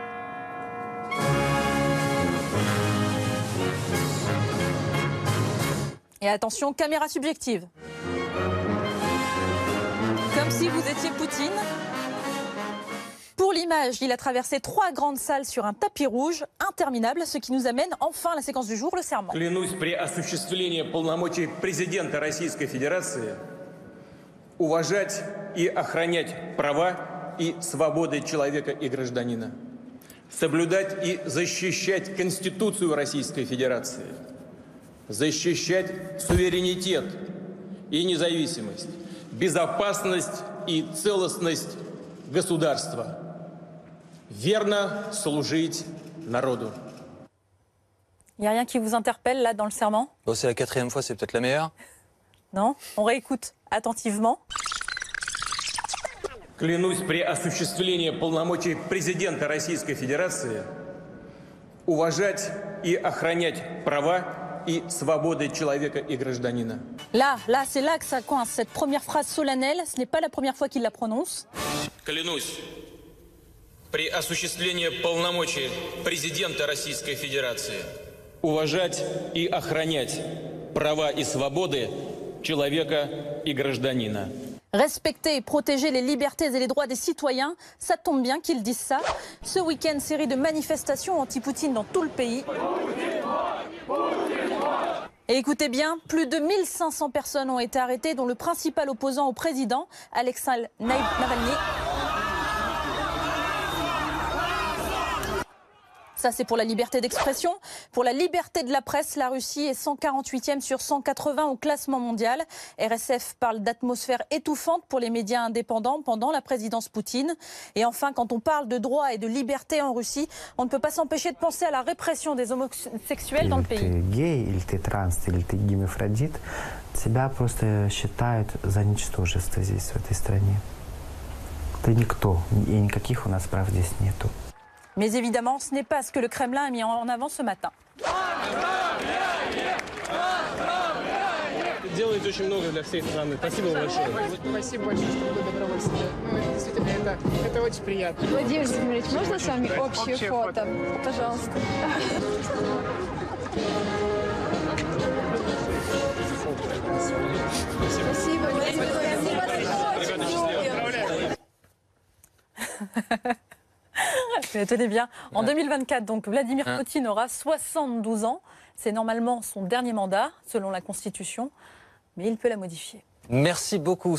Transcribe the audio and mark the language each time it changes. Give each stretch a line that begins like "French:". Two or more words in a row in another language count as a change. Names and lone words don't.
French: Et attention, caméra subjective. Comme si vous étiez Poutine. Pour l'image, il a traversé 3 grandes salles sur un tapis rouge interminable, ce qui nous amène enfin à la séquence du jour, le serment.
Russian: Клянусь при осуществлении полномочий президента Российской Федерации уважать и охранять права и свободы человека и гражданина, соблюдать и защищать Конституцию Российской Федерации, защищать суверенитет и независимость, безопасность и целостность государства. Верно служить народу.
French: Il n'y a rien qui vous interpelle là dans le serment? Bon, c'est la 4e fois, c'est peut-être la meilleure. Non? On réécoute attentivement.
Russian: Клянусь при осуществлении полномочий президента Российской Федерации уважать и охранять права и свободы человека и гражданина.
French: Là, c'est là que ça coince. Cette première phrase solennelle, ce n'est pas la première fois qu'il la prononce. Клянусь при осуществлении полномочий президента Российской Федерации уважать и охранять права и свободы человека и гражданина. Respecter et protéger les libertés et les droits des citoyens, ça tombe bien qu'ils disent ça. Ce week-end, série de manifestations anti-Poutine dans tout le pays. Et écoutez bien, plus de 1500 personnes ont été arrêtées, dont le principal opposant au président, Alexei Navalny. Ça, c'est pour la liberté d'expression. Pour la liberté de la presse, la Russie est 148e sur 180 au classement mondial. RSF parle d'atmosphère étouffante pour les médias indépendants pendant la présidence Poutine. Et enfin, quand on parle de droit et de liberté en Russie, on ne peut pas s'empêcher de penser à la répression des homosexuels dans le pays.
Russian: Ты гей, или ты транс, или ты гемофродит, тебя просто считают за ничтожество здесь, в этой стране. Ты никто, и никаких у нас прав здесь нету.
French: Mais évidemment, ce n'est pas ce que le Kremlin a mis en avant ce matin.
Russian: Делаете очень много для всей страны. Спасибо большое. Спасибо большое, что вы добровольцы. Ну, действительно, это очень приятно. Владимир Владимирович, можно с вами общее фото? Пожалуйста. Спасибо.
French: Mais tenez bien, en 2024, donc Vladimir Poutine aura 72 ans. C'est normalement son dernier mandat, selon la Constitution, mais il peut la modifier. Merci beaucoup, Salia.